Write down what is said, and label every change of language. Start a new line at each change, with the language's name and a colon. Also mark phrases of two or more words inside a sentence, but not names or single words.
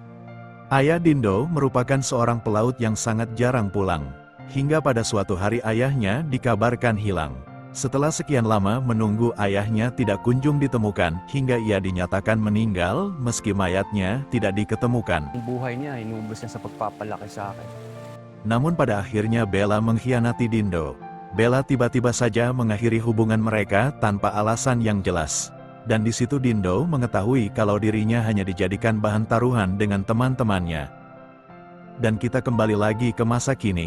Indonesian: Ayah Dindo merupakan seorang pelaut yang sangat jarang pulang, hingga pada suatu hari ayahnya dikabarkan hilang. Setelah sekian lama menunggu ayahnya tidak kunjung ditemukan, hingga ia dinyatakan meninggal meski mayatnya tidak diketemukan.
Filipino: Ang buhay niya, inubos niya sa pagpapalaki sa akin.
Indonesian: Namun pada akhirnya Bella mengkhianati Dindo. Bella tiba-tiba saja mengakhiri hubungan mereka tanpa alasan yang jelas. Dan di situ Dindo mengetahui kalau dirinya hanya dijadikan bahan taruhan dengan teman-temannya. Dan kita kembali lagi ke masa kini.